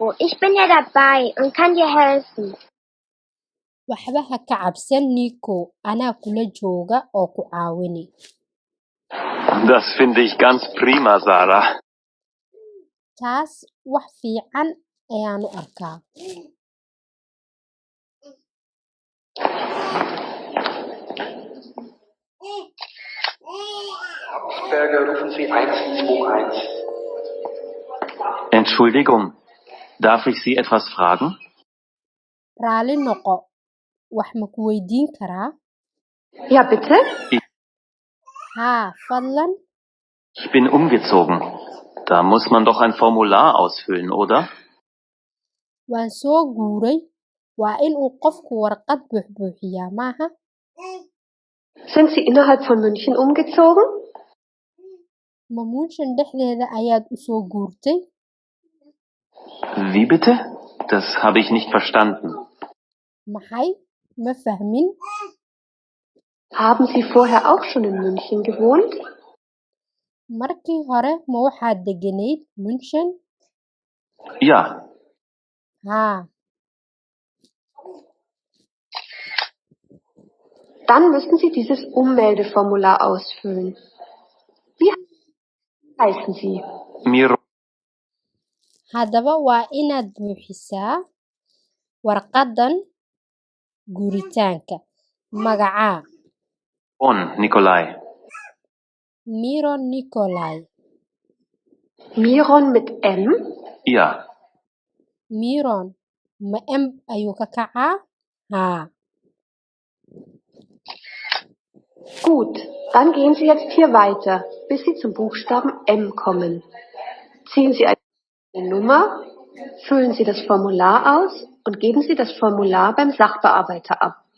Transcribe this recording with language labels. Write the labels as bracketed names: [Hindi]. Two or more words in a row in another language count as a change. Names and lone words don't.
[German] Ich bin ja dabei und kann dir helfen. [Somali] Waxba ha ka cabsan Nico, anaa kula jooga oo ku caawini. [German] Das finde ich ganz prima, Sarah. [Somali] Taas wax fiican ayaan u arkaa. [German] Berger, rufen Sie 121. Entschuldigung, darf ich Sie etwas fragen? [Somali] Raali noqo, wax ma ku weydiin karaa? [German] Ja, bitte? [Somali] Haa, fadlan. [German] Ich bin umgezogen. Da muss man doch ein Formular ausfüllen, oder? [Somali] Waan soo guuray, waa in uu qofku warqad buuxbuuxiyaa maaha? [German] Sind Sie innerhalb von München umgezogen? [Somali] Ma München dhexdeeda ayaad u soo guurtay? [German] Wie bitte? Das habe ich nicht verstanden. [Somali] Maxay? Ma fahmin? [German] Haben Sie vorher auch schon in München gewohnt? [Somali] Markii hore ma waxaad deganayd München? [German] Ja, [Somali] Haa. [German] Dann müssen Sie dieses Ummeldeformular ausfüllen. Wie heißen Sie? Miro. [Somali] Haddaba waa inaad buuxisaa warqadan guuritaanka. Magacaa [German] Und Nikolai. Miron Nikolai. Miron mit M? Ja, [Somali] Miron ma M ayuu ka kacaa? Haa. [German] Gut, dann gehen Sie jetzt hier weiter, bis Sie zum Buchstaben M kommen. Ziehen Sie eine Nummer, füllen Sie das Formular aus und geben Sie das Formular beim Sachbearbeiter ab.